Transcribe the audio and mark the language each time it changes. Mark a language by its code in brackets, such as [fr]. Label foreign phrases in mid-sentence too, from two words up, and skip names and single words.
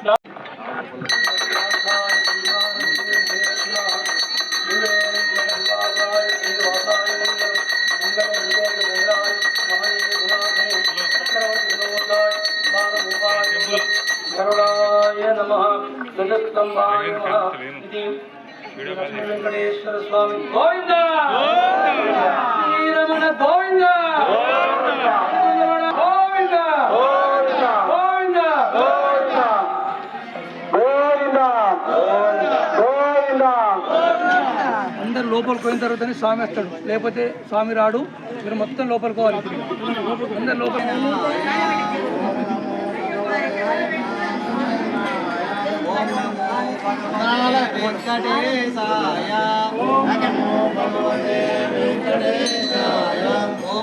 [sa] करुणाय नमः ध्वजस्तंभाय नमः इति वेंकटेश्वर स्वामी गोविंद श्रीरमण गोविंद गोविंद गोविंद [te] అందరు లోపలికి పోయిన తర్వాతనే స్వామి వస్తాడు, లేకపోతే స్వామి రాడు. మీరు మొత్తం లోపలికి పోవాలి. అందరు లోపలికి [sa] వెంకటేశాయ ఓం నమో భగవతే వెంకటేశాయ ఓం